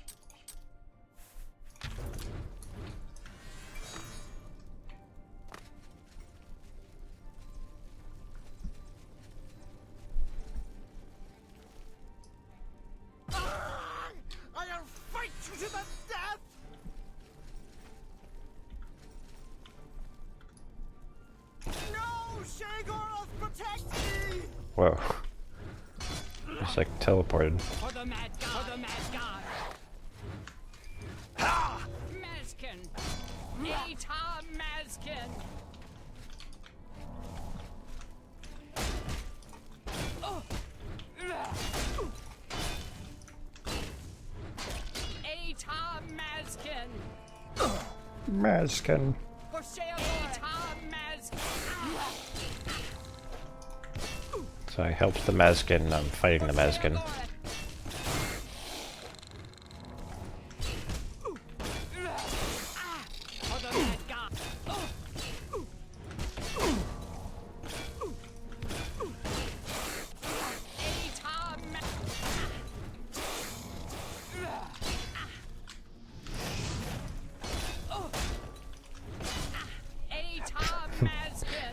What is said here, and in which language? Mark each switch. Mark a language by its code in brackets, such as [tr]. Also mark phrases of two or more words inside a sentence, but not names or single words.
[en] I will fight you to the death! No! Sheogorath, protect me! Whoa. Just like teleported. For the mad god. For the mad god. Mazkin. Eta Mazkin. Eta Mazkin. Mazkin. For Sheogorath. Eta Mazkin. So I helped the Mazkin, I'm fighting the Mazkin. For the mad god. Eta Mazkin.